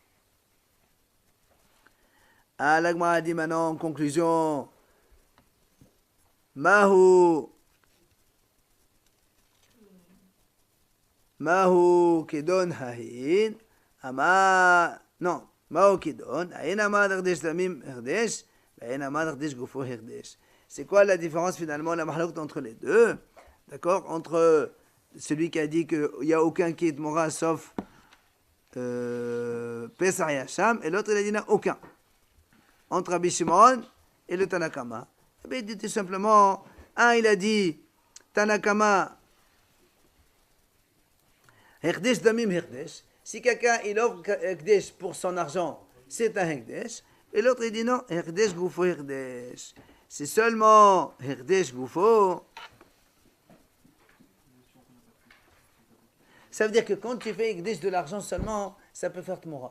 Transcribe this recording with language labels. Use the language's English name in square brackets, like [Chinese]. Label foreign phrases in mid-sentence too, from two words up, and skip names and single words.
[French] L'Agma a dit maintenant en conclusion, [Hebrew] Mahu Kedon Hahin, [French] Ama, non, [Hebrew] מהו כידון? אין אמר הקדש דמים הקדש, ואין אמר הקדש גופו הקדש. [French] C'est quoi la différence finalement, la mahlok entre les deux? D'accord? Entre celui qui a dit qu'il n'y a aucun qui est mora sauf Pesach et Hacham, et l'autre il a dit il n'y a aucun. Entre Rabbi Shimon et le Tanakama. Eh bien, il dit tout simplement, un il a dit Tanakama [Hebrew] Hekdesh damim hekdesh. [French] Si quelqu'un il offre hekdesh pour son argent, c'est un hekdesh. Et l'autre il dit non, [Hebrew] hekdesh goufo hekdesh. [French] C'est seulement [Hebrew] hekdesh goufo. [French] Ça veut dire que quand tu fais hekdesh de l'argent seulement, ça peut faire tmoura.